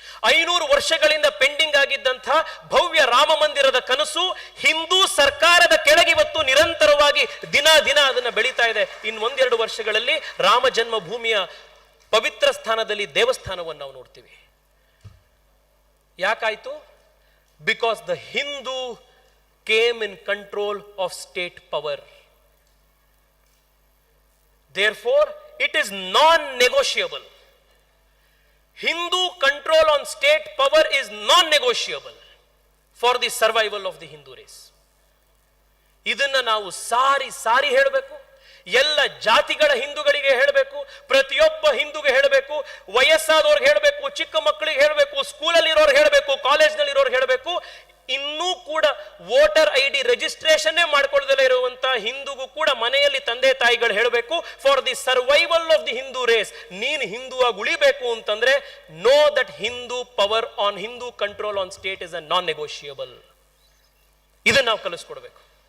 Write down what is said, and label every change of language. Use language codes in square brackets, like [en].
[kn] 500 ವರ್ಷಗಳಿಂದ ಪೆಂಡಿಂಗ್ ಆಗಿದ್ದಂಥ ಭವ್ಯ ರಾಮ ಮಂದಿರದ ಕನಸು ಹಿಂದೂ ಸರ್ಕಾರದ ಕೆಳಗಿವತ್ತು ನಿರಂತರವಾಗಿ ದಿನ ಅದನ್ನ ಬೆಳೀತಾ ಇದೆ. ಇನ್ನು 1-2 ವರ್ಷಗಳಲ್ಲಿ ರಾಮ ಜನ್ಮಭೂಮಿಯ ಪವಿತ್ರ ಸ್ಥಾನದಲ್ಲಿ ದೇವಸ್ಥಾನವನ್ನು ನಾವು ನೋಡ್ತೀವಿ. ಯಾಕಾಯ್ತು? [en] Because the Hindu came in control of state power. Therefore, it is non-negotiable. Hindu control on state power is non-negotiable for the survival of the Hindu race. [kn] ಇದನ್ನ ನಾವು ಸಾರಿ ಹೇಳಬೇಕು. ಎಲ್ಲ ಜಾತಿಗಳ ಹಿಂದೂಗಳಿಗೆ ಹೇಳಬೇಕು, ಪ್ರತಿಯೊಬ್ಬ ಹಿಂದೂಗೆ ಹೇಳಬೇಕು, ವಯಸ್ಸಾದವ್ರಿಗೆ ಹೇಳಬೇಕು, ಚಿಕ್ಕ ಮಕ್ಕಳಿಗೆ ಹೇಳಬೇಕು, ಸ್ಕೂಲಲ್ಲಿ ಇರೋರು ಹೇಳಬೇಕು, ಕಾಲೇಜ್ನಲ್ಲಿ ಇರೋರು ಹೇಳಬೇಕು. ಇನ್ನೂ ಕೂಡ ವೋಟರ್ ID ರಿಜಿಸ್ಟ್ರೇಷನ್ ಮಾಡ್ಕೊಳ್ಳದಲ್ಲೇ ಇರುವಂತಹ ಹಿಂದೂಗೂ ಕೂಡ ಮನೆಯಲ್ಲಿ ತಂದೆ ತಾಯಿಗಳು ಹೇಳಬೇಕು, [en] for the survival of the Hindu race, [kn] ನೀನು ಹಿಂದೂವಾಗಿ ಉಳಿಬೇಕು ಅಂತಂದ್ರೆ [en] Know that Hindu power on Hindu control on state is a non negotiable. [kn] ಇದನ್ನ ನಾವು ಕಲಿಸ್ಕೊಡ್ಬೇಕು.